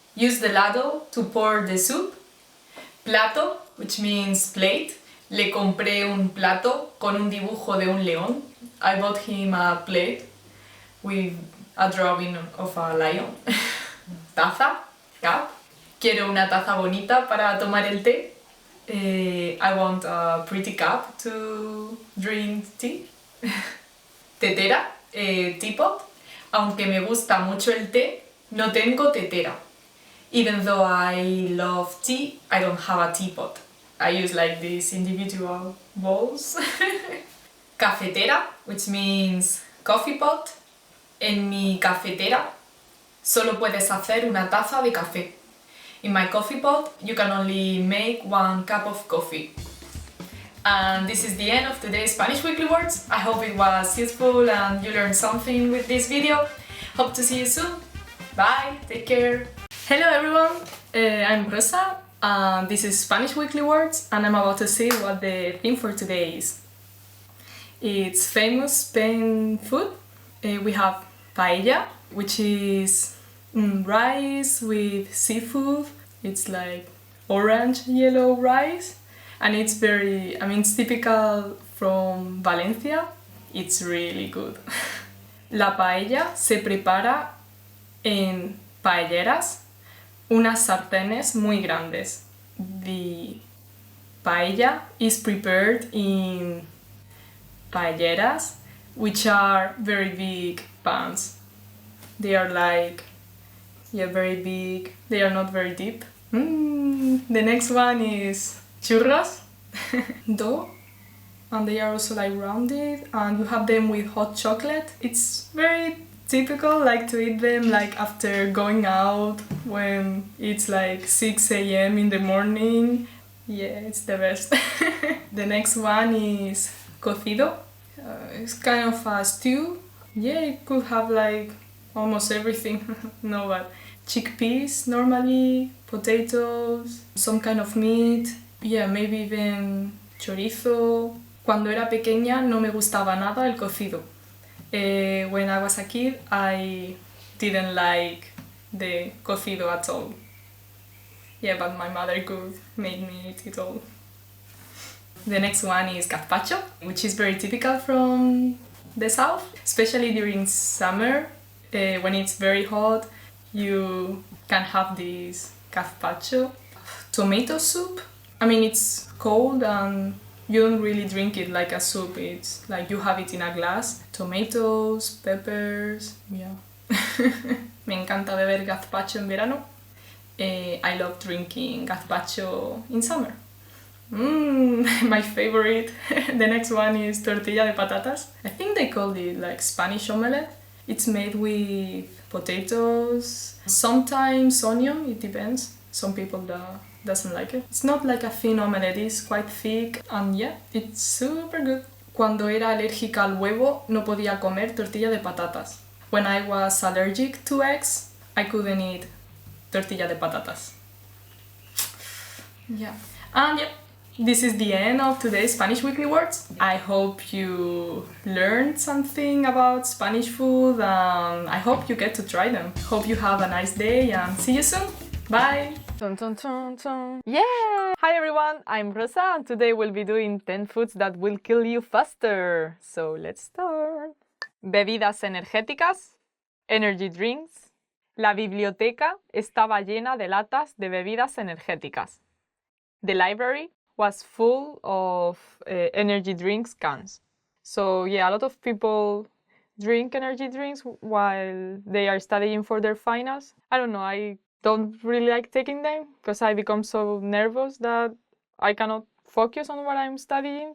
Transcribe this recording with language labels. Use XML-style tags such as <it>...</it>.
<en>Use the ladle to pour the soup. Plato, which means plate.</en> <es>Le compré un plato con un dibujo de un león.</es> <en>I bought him a plate with a drawing of a lion. Taza, cup.</en> <es>Quiero una taza bonita para tomar el té.</es> <en>I want a pretty cup to drink tea. Tetera, teapot.</en> <es>Aunque me gusta mucho el té, no tengo tetera.</es> <en>Even though I love tea, I don't have a teapot. I use like these individual bowls. Cafetera, which means coffee pot.</en> <es>En mi cafetera solo puedes hacer una taza de café.</es> <en>In my coffee pot, you can only make 1 cup of coffee. And this is the end of today's Spanish Weekly Words. I hope it was useful and you learned something with this video. Hope to see you soon. Bye, take care. Hello everyone, I'm Rosa and this is Spanish Weekly Words and I'm about to see what the theme for today is. It's famous Spain food. We have paella, which is rice with seafood. It's like orange yellow rice and it's it's typical from Valencia. It's really good.</en> <es>La paella se prepara en paelleras, unas sartenes muy grandes.</es> <en>The paella is prepared in paelleras, which are very big pans. They are very big. They are not very deep. The next one is churros, dough, and they are also like rounded, and you have them with hot chocolate. It's very typical to eat them after going out when it's 6 a.m. in the morning. Yeah, it's the best. The next one is cocido. It's kind of a stew. Yeah, it could have almost everything. No, but chickpeas normally, potatoes, some kind of meat. Yeah, maybe even chorizo.</en> <es>Cuando era pequeña no me gustaba nada el cocido.</es> <en>When I was a kid, I didn't like the cocido at all. Yeah, but my mother could make me eat it all. The next one is gazpacho, which is very typical from the south, especially during summer. When it's very hot, you can have this gazpacho. Tomato soup. It's cold and you don't really drink it like a soup. It's you have it in a glass. Tomatoes, peppers, yeah.</en> <es>Me encanta beber gazpacho en verano.</es> <en>I love drinking gazpacho in summer. My favorite. The next one is tortilla de patatas. I think they call it Spanish omelette. It's made with potatoes, sometimes onion, it depends. Some people doesn't like it. It's not a thin omelette, it's quite thick and yeah, it's super good.</en> <es>Cuando era alérgica al huevo, no podía comer tortilla de patatas.</es> <en>When I was allergic to eggs, I couldn't eat tortilla de patatas. Yeah. And yeah, this is the end of today's Spanish Weekly Words. I hope you learned something about Spanish food and I hope you get to try them. Hope you have a nice day and see you soon. Bye! Chun, chun, chun, chun. Yeah! Hi everyone, I'm Rosa and today we'll be doing 10 foods that will kill you faster. So let's start. Bebidas energéticas, energy drinks.</en> <es>La biblioteca estaba llena de latas de bebidas energéticas.</es> <en>The library was full of energy drinks cans. So yeah, a lot of people drink energy drinks while they are studying for their finals. I don't know, I don't really like taking them because I become so nervous that I cannot focus on what I'm studying.</en>